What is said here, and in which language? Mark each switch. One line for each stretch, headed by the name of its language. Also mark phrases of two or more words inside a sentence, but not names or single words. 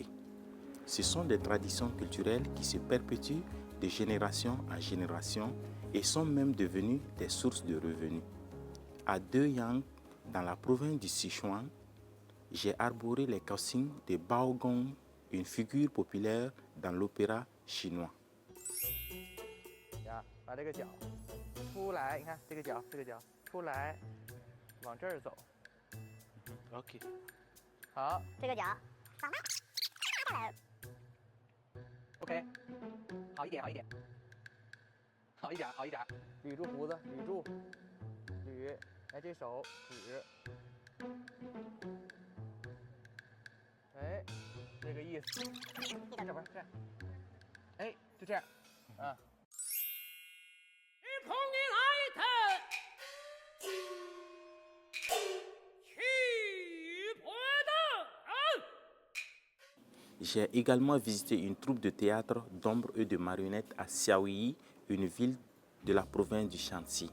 French: Ce sont des traditions culturelles qui se perpétuent de génération en génération et sont même devenues des sources de revenus. À Deyang, dans la province du Sichuan, j'ai arboré les costumes de Baogong, une figure populaire dans l'opéra chinois.
Chinese: 把这个脚出来，你看这个脚出来，往这儿走。 OK。好，这个脚往那来。OK， 好一点，好一点，好一点，好一点。捋住胡子，捋住，捋。哎，这手指。哎，这个意思。这不是这样。哎，就这样，啊。
French: J'ai également visité une troupe de théâtre d'ombre et de marionnettes à Xiaoyi, une ville de la province du Shanxi.